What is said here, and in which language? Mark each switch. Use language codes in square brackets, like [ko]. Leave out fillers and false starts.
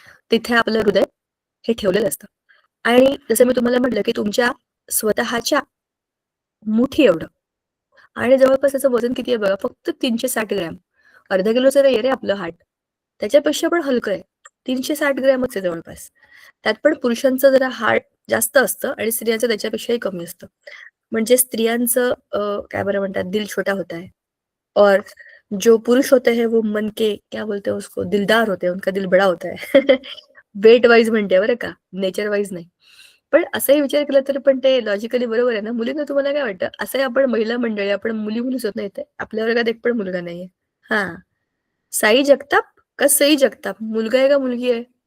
[mr] तिथे आपलं हृदय हे ठेवलेलं असतं. आणि जसं मी तुम्हाला म्हटलं की तुमच्या स्वतःच्या मुठी एवढं, आणि जवळपास त्याचं वजन किती आहे बघा, फक्त 360 ग्रॅम. अर्धा किलोचं नाही रे आपलं हार्ट, त्याच्यापेक्षा पण हलकं आहे. 360 ग्रॅमच आहे जवळपास. त्यात पण पुरुषांचं जरा हार्ट जास्त असतं आणि स्त्रियांचं त्याच्यापेक्षाही कमी असतं. म्हणजे स्त्रियांचं काय बरं म्हणतात, [hi] दिल छोटा होता है, और जो पुरुष होते हैं वो मन के क्या बोलते हैं उसको, दिलदार होते हैं, उनका दिल बड़ा होता है. [mr] वेट वाईज म्हणते बरं का, नेचर वाईज नाही. पण असंही विचार केला तर पण ते लॉजिकली बरोबर आहे ना. मुलींना तुम्हाला काय वाटतं? असंही आपण महिला मंडळी, आपण मुलीच होत नाही, आपल्या वर्गात एक पण मुलगा नाहीये. हा, साई जगताप का सई जगताप, मुलगा आहे का मुलगी आहे?